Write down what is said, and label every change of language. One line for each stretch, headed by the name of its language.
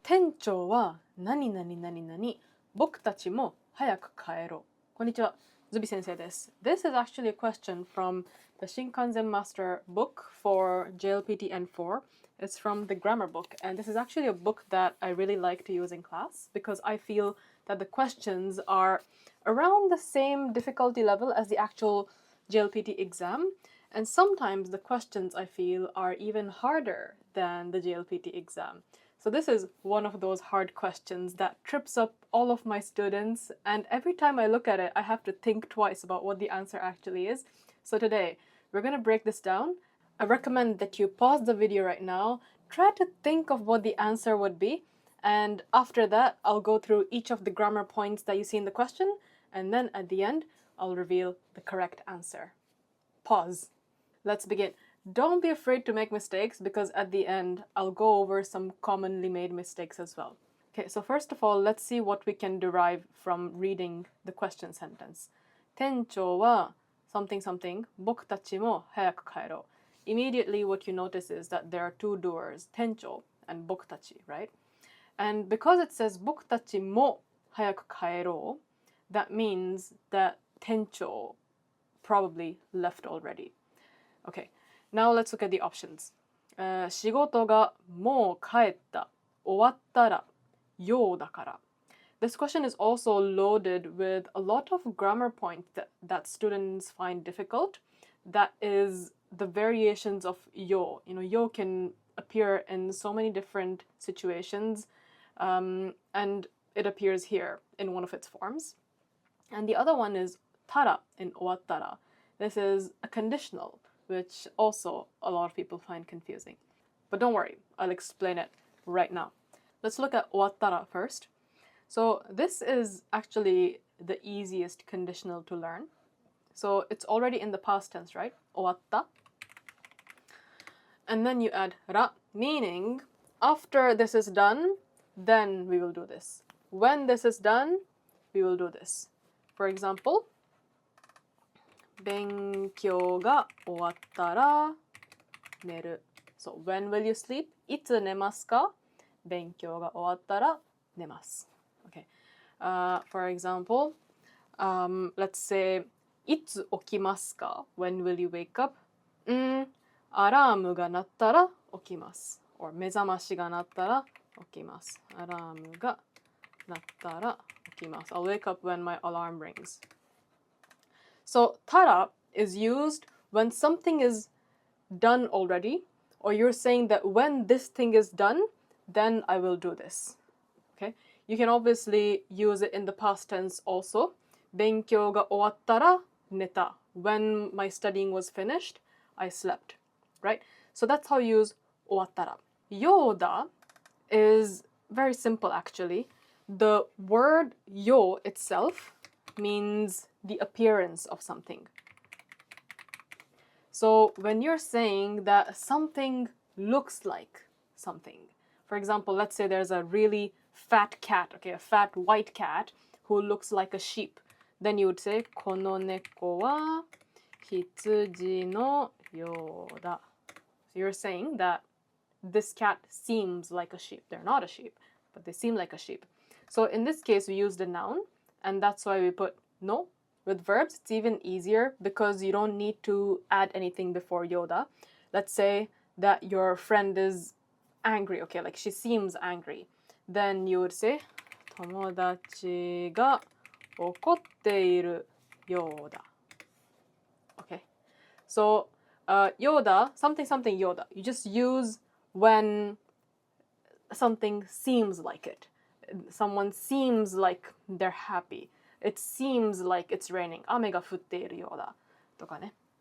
Japanese: 店長は何々何々、僕たちも早く帰ろう。こんにちは、ズビ先生です。
English: This is actually a question from the Shin Kanzen Master book for JLPT N4. It's from the grammar book, and this is actually a book that I really like to use in class because I feel that the questions are around the same difficulty level as the actual JLPT exam, and sometimes the questions I feel are even harder than the JLPT exam. So this is one of those hard questions that trips up all of my students, and every time I look at it, I have to think twice about what the answer actually is. So today, we're going to break this down. I recommend that you pause the video right now, try to think of what the answer would be, and after that, I'll go through each of the grammar points that you see in the question, and then at the end, I'll reveal the correct answer. Pause. Let's begin. Don't be afraid to make mistakes because at the end, I'll go over some commonly made mistakes as well. Okay, so first of all, let's see what we can derive from reading the question sentence.
Japanese: 店長は
English: something something,
Japanese: 僕たちも早く帰ろう.
English: Immediately what you notice is that there are two doers, 店長 and 僕たち, right? And because it says
Japanese: 僕たちも早く帰ろう,
English: that means that 店長 probably left already. Okay, now let's look at the options.
Japanese: 仕事がもう帰った、終わったら、ようだから.
English: This question is also loaded with a lot of grammar points that students find difficult. That is the variations of yo. You know, yo can appear in so many different situations, and it appears here in one of its forms. And the other one is tara in 終わったら. This is a conditional, which also a lot of people find confusing. But don't worry, I'll explain it right now. Let's look at 終わったら first. So this is actually the easiest conditional to learn. So it's already in the past tense, right?
Japanese: 終わった.
English: And then you add ら, meaning after this is done, then we will do this. When this is done, we will do this. For example,
Japanese: 勉強が終わったら寝る.
English: So when will you sleep?
Japanese: いつ寝ますか? 勉強が終わったら寝ます.
English: Okay. For example, let's say
Japanese: いつ起きますか?
English: When will you wake up?
Japanese: アラームが鳴ったら起きます.
English: Or
Japanese: 目覚ましが鳴ったら起きます. アラームが鳴ったら起きます.
English: I'll wake up when my alarm rings. So tara is used when something is done already, or you're saying that when this thing is done, then I will do this. Okay? You can obviously use it in the past tense also.
Japanese: 勉強が終わったら寝た.
English: When my studying was finished, I slept. Right? So that's how you use 終わったら. ようだ is very simple actually. The word yo itself means the appearance of something. So when you're saying that something looks like something, for example, let's say there's a really fat cat, okay, a fat white cat who looks like a sheep, then you would say
Japanese: この猫は羊のようだ.
English: So you're saying that this cat seems like a sheep. They're not a sheep, but they seem like a sheep. So in this case, we use the noun, and that's why we put no. With verbs, it's even easier because you don't need to add anything before yoda. Let's say that your friend is angry, okay, like she seems angry. Then you would say
Japanese: 友達が怒っているようだ.
English: Okay, so yoda, something something yoda, you just use when something seems like it. Someone seems like they're happy. It seems like it's raining.
Japanese: 雨が降っているようだとかね.